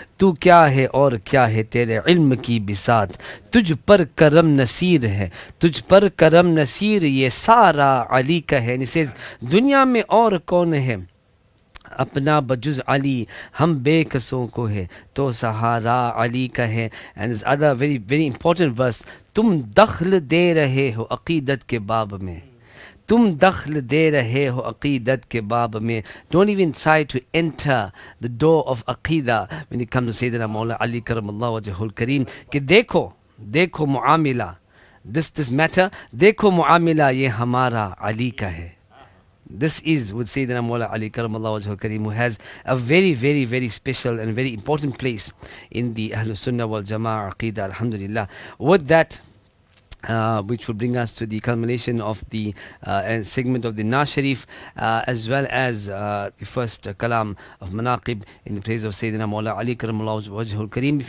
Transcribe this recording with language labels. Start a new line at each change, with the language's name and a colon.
Hindi: Tu kya hai aur kya hai tere ilm ki bisat, तुझ पर करम नसीर है, तुझ पर करम नसीर ये सारा अली का है.
English: And he says,
Hindi: दुनिया में और कौन है अपना बजुज अली, हम बेकसों को है तो सहारा अली का है.
English: And this other very very important verse,
Hindi: तुम दखल दे रहे हो अकीदत के बाब में, तुम दखल दे रहे हो अकीदत के बाब में.
English: Don't even try to enter the door of Aqidah when it comes to Sayyidina Mawla Ali Karamallahu Wajhul Kareem.
Hindi: कि देखो देखो मुआमिला,
English: this matter,
Hindi: देखो मुआमिला ये हमारा अली का है.
English: This is with Sayyidina Mawla Ali Karamallahu Wajhul Kareem, who has a very very very special and very important place in the Ahlus Sunnah wal Jama'ah Aqidah, alhamdulillah. With that, which will bring us to the culmination of the segment of the Naaz Sharif, as well as the first kalam of Manaqib in the praise of Sayyidina Mawla Ali Karamallahu Wajhul Kareem.